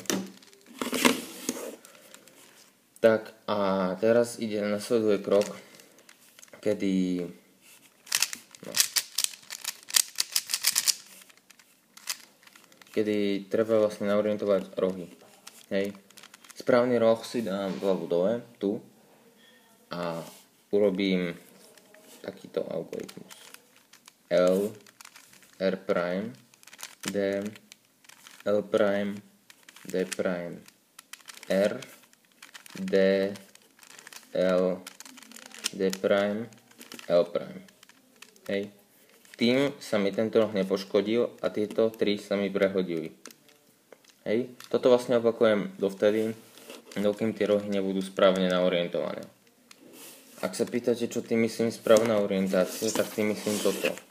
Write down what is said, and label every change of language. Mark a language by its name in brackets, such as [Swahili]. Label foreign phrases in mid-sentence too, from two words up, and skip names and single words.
[Slovak] Tak a teraz ide nasleduje krok, kedy treba vlastne naorientovať rohy. Hej. Správny roh si dám hlavu dole, tu, a urobím takýto algoritmus. L, R prime, D, L prime, D prime, R, D, L, D prime, L prime. Hej. Tým sa mi tento roh nepoškodil a tieto 3 sa mi prehodili. Hej. Toto vlastne opakujem dovtedy, dokým tie rohy nebudú správne naorientované. Ak sa pýtate, čo tým myslím správna orientácia, tak tým myslím toto.